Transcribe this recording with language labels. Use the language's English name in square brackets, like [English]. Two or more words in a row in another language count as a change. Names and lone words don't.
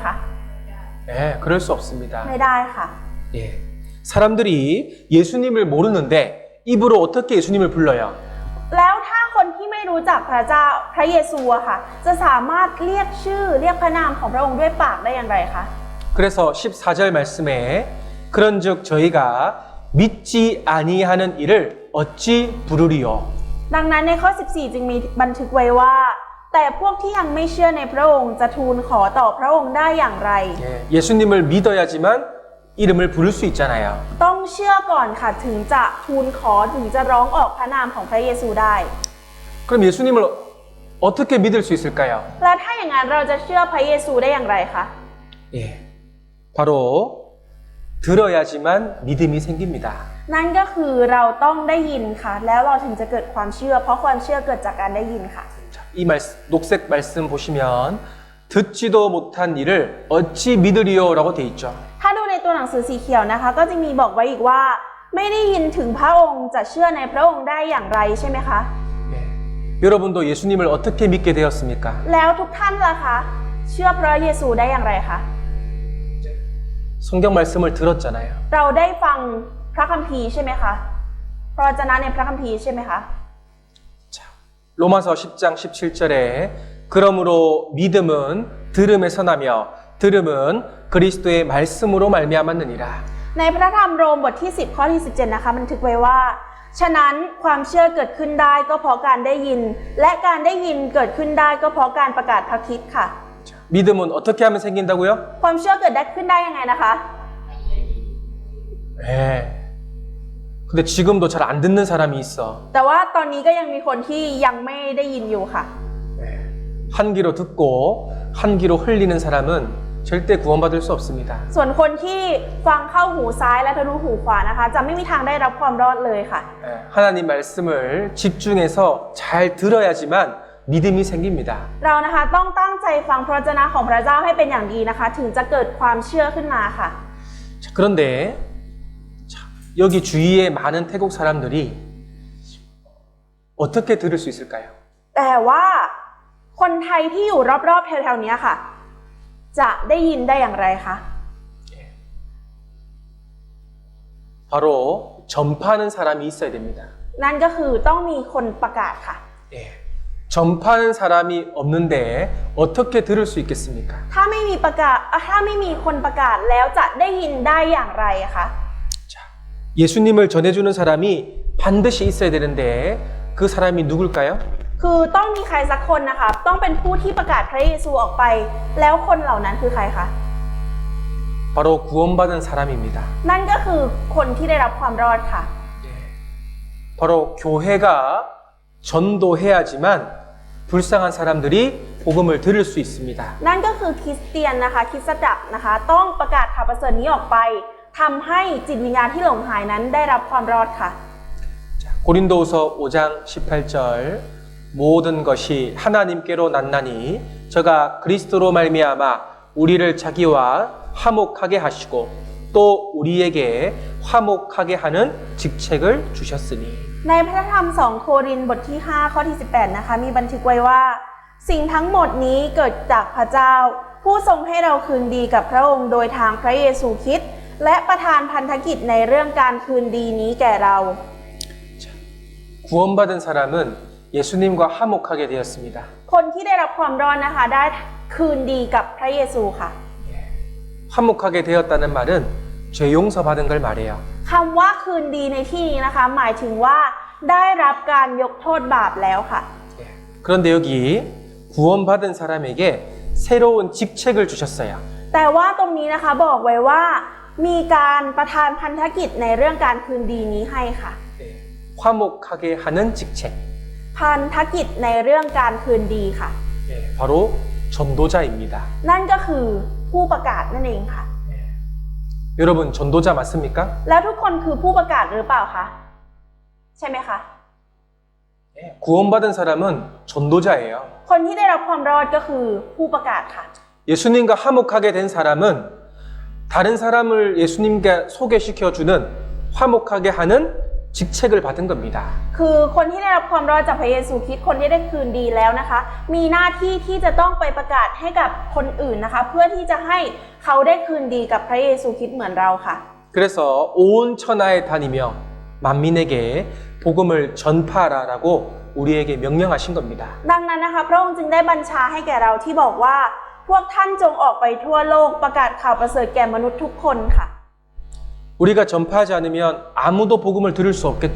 [Korean] 네, 그럴 수 없습니다. [Thai] ไม่ได้ค่ะ [Korean] 예. 사람들이 예수님을 모르는데 입으로 어떻게 예수님을 불러요? [Thai] แล้วถ้าคนที่ไม่รู้จักพระเจ้าพระเยซูอะค่ะ จะสามารถเรียกชื่อเรียกพระนามของพระองค์ด้วยปากได้อย่างไรคะ [Korean] 그래서 14절 말씀에 그런즉 저희가 믿지 아니하는 이를 어찌 부르리요? [Thai] ดังนั้นในข้อ 14 จึงมีบันทึกไว้ว่า แต่พวกที่ยังไม่เชื่อในพระองค์จะทูลขอต่อพระองค์ได้อย่างไร [Korean] 예, 예수님을 믿어야지만 이름을 부를 수 있잖아요. [Thai] ต้องเชื่อก่อนค่ะถึงจะทูลขอถึงจะร้องออกพระนามของพระเยซูได้ [Korean] 그럼 예수님을 어떻게 믿을 수 있을까요? [Thai] และถ้าอย่างนั้นเราจะเชื่อพระเยซูได้อย่างไรคะ [Korean] 예, 바로 들어야지만 믿음이 생깁니다. [Thai] นั่นก็คือเราต้องได้ยินค่ะ แล้วเราถึงจะเกิดความเชื่อ เพราะความเชื่อเกิดจากการได้ยินค่ะ [Korean] 자, 이 녹색 말씀 보시면 듣지도 못한 일을 어찌 믿으리요라고 돼 있죠. [Thai] ถ้าดูในตัวหนังสือสีเขียวนะคะ ก็จะมีบอกไว้อีกว่า ไม่ได้ยินถึงพระองค์จะเชื่อในพระองค์ได้อย่างไรใช่ไหมคะ [Korean] 예, 여러분도 예수님을 어떻게 믿게 되었습니까? [Thai] แล้วทุกท่านล่ะคะเชื่อพระเยซูได้อย่างไรคะ [Korean] 성경 말씀을 들었잖아요. [Thai] เราได้ฟังพระคัมภีร์ใช่ไหมคะพระวจนะในพระคัมภีร์ใช่ไหมคะ [Korean] 자, 로마서 10장 17절에 그러므로 믿음은 들음에서 나며 들음은 그리스도의 말씀으로 말미암았느니라. [Thai] ในพระธรรมโรมบทที่ 10 ข้อที่ 17 นะคะบันทึกไว้ว่า ฉะนั้นความเชื่อเกิดขึ้นได้ก็เพราะการได้ยิน และการได้ยินเกิดขึ้นได้ก็เพราะการประกาศพระคริสต์ค่ะ [Korean] 자, 믿음은 어떻게 하면 생긴다고요? [Thai] ความเชื่อเกิดได้ขึ้นได้ยังไงนะคะ [Korean] 예. 근데 지금도 잘 안 듣는 사람이 있어. [Thai] แต่ว่าตอนนี้ก็ยังมีคนที่ยังไม่ได้ยินอยู่ค่ะ [Korean] 예. 한 귀로 듣고 한 귀로 흘리는 사람은 절대 구원받을 수 없습니다. [Thai] ส่วนคนที่ฟังเข้าหูซ้ายและทะลุหูขวานะคะ จะไม่มีทางได้รับความรอดเลยค่ะ [Korean] 예. 하나님 말씀을 집중해서 잘 들어야지만 믿음이 생깁니다. [Thai] เรานะคะต้องตั้งใจฟังพระวจนะของพระเจ้าให้เป็นอย่างดีนะคะ ถึงจะเกิดความเชื่อขึ้นมาค่ะ [Korean] 자, 그런데 자, 여기 주위에 많은 태국 사람들이 어떻게 들을 수 있을까요? [Thai] แต่ว่าคนไทยที่อยู่รอบๆแถวๆนี้ค่ะ จะได้ยินได้อย่างไรคะ [Korean] 바로 전파하는 사람이 있어야 됩니다. [Thai] นั่นก็คือต้องมีคนประกาศค่ะ [Korean] 예. 전파하는 사람이 없는데 어떻게 들을 수 있겠습니까? [Thai] ถ้าไม่มีคนประกาศแล้วจะได้ยินได้อย่างไรคะ [Korean] 자, 예수님을 전해주는 사람이 반드시 있어야 되는데 그 사람이 누굴까요? [Thai] คือต้องมีใครสักคนนะคะ ต้องเป็นผู้ที่ประกาศพระเยซูออกไป แล้วคนเหล่านั้นคือใครคะ [Korean] 바로 구원받은 사람입니다. [Thai] นั่นก็คือคนที่ได้รับความรอดค่ะ [Korean] 예. 바로 교회가 전도해야지만 불쌍한 사람들이 복음을 들을 수 있습니다. [Thai] นั่นก็คือคริสเตียนนะคะคริสตจักรนะคะ ต้องประกาศข่าวประเสริฐนี้ออกไปทำให้จิตวิญญาณที่หลงหายนั้นได้รับความรอดค่ะ [Korean] 자, 고린도후서 5장 18절 모든 것이 하나님께로 났나니 저가 그리스도로 말미암아 우리를 자기와 화목하게 하시고 또 우리에게 화목하게 하는 직책을 주셨으니 [Thai] ในพระธรรม2 โครินธ์บทที่ 5 ข้อที่ 18 นะคะ มีบันทึกไว้ว่า สิ่งทั้งหมดนี้เกิดจากพระเจ้า ผู้ทรงให้เราคืนดีกับพระองค์โดยทางพระเยซูคริสต์และประทานพันธกิจในเรื่องการคืนดีนี้แก่เรา [Korean] 자, 구원받은 사람은 예수님과 화목하게 되었습니다. [Thai] คนที่ได้รับความรอดนะคะ ได้คืนดีกับพระเยซูค่ะ [Korean] 화목하게 되었다는 말은 죄 용서받은 걸 말해요. [Thai] คำว่าคืนดีในที่นี้นะคะ หมายถึงว่าได้รับการยกโทษบาปแล้วค่ะ [Korean] 예. 그런데 여기 구원받은 사람에게 새로운 직책을 주셨어요. [Thai] แต่ว่าตรงนี้นะคะบอกไว้ว่ามีการประทานพันธกิจในเรื่องการคืนดีนี้ให้ค่ะ [Korean] 예. 화목하게 하는 직책. [Thai] พันธกิจในเรื่องการคืนดีค่ะ [Korean] 예. 바로 전도자입니다. [Thai] นั่นก็คือผู้ประกาศนั่นเองค่ะ [Korean] 여러분 전도자 맞습니까? [Thai] แล้วทุกคนคือผู้ประกาศหรือเปล่าคะใช่ไหมคะ [Korean] 예. 구원받은 사람은 전도자예요. [Thai] คนที่ได้รับความรอดก็คือผู้ประกาศค่ะ [Korean] 예수님과 화목하게 된 사람은 다른 사람을 예수님께 소개시켜주는 화목하게 하는 직책을 받은 겁니다. [Thai] คือคนที่ได้รับความรอดจากพระเยซูคริสต์คนที่ได้คืนดีแล้วนะคะ มีหน้าที่ที่จะต้องไปประกาศให้กับคนอื่นนะคะ เพื่อที่จะให้เขาได้คืนดีกับพระเยซูคริสต์เหมือนเราค่ะ [Korean] 그래서 온 천하에 다니며 만민에게 복음을 전파하라라고 우리에게 명령하신 겁니다. [Thai] ดังนั้นนะคะพระองค์จึงได้บัญชาให้แก่เราที่บอกว่าพวกท่านจงออกไปทั่วโลกประกาศข่าวประเสริฐแก่มนุษย์ทุกคนค่ะ [Korean] 우리가 전파하지 않으면 아무도 복음을 들을 수 없겠죠?